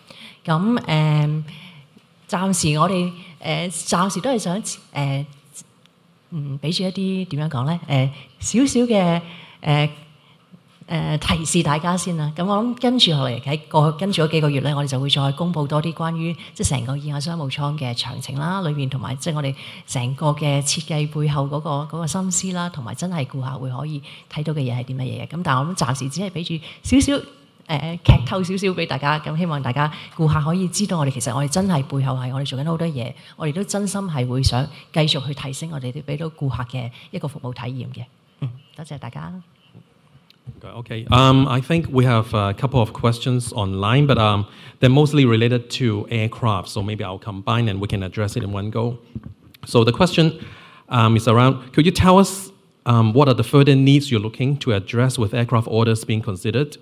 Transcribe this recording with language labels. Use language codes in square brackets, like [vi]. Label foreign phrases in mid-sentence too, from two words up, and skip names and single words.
[yue] 咁暫時我哋暫時都係想俾住一啲點樣講咧少少嘅提示大家先啦。咁我諗跟住落嚟跟住嗰幾個月咧，我哋就會再公布多啲關於即係成個2亞商務艙嘅詳情啦，裏面同埋即係我哋成個嘅設計背後嗰個心思啦，同埋真係顧客會可以睇到嘅嘢係啲乜嘢嘅。咁但係我諗暫時只係俾住少少。劇透少少俾大家，咁希望大家顧客可以知道我哋其實我哋真係背後係我哋做緊好多嘢，我哋都真心係會想繼續去提升我哋俾到顧客嘅一個服務體驗嘅。多謝大家。 [en] Okay, I think we have a couple of questions online, but they're mostly related to aircraft, so maybe I'll combine and we can address it in one go. So the question is around, could you tell us What are the further needs you're looking to address with aircraft orders being considered?